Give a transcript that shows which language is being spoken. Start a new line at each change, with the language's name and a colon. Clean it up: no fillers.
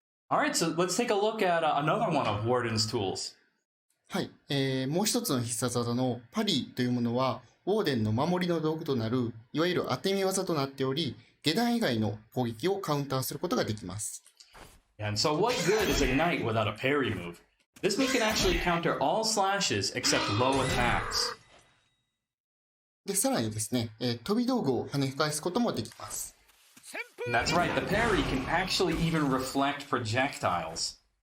English: Alright, so let's take a look at another one of Warden's tools.
Japanese: はい、もう一つの必殺技のパリというものはウォーデンの守りの道具となるいわゆる当て身技となっており、下段以外の攻撃をカウンターすることができます。
English: And so what good is Ignite without a parry move? This move can actually counter all slashes except low attacks.
Japanese: で、さらにですね、飛び道具を跳ね返すこともできます。
English: That's right, the parry can actually even reflect projectiles.